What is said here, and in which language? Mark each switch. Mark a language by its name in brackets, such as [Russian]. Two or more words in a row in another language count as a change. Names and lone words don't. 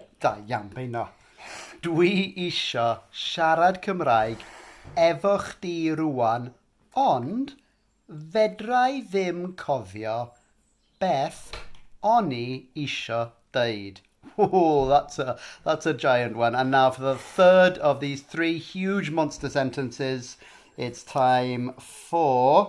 [Welsh] Da iawn, Beino. Dwi isio siarad Cymraeg efo chdi rwan, ond fedra I ddim cofio beth o'n I isio deud. [English] Oh, that's a giant one. And now for the third of these 3 huge monster sentences, it's time for...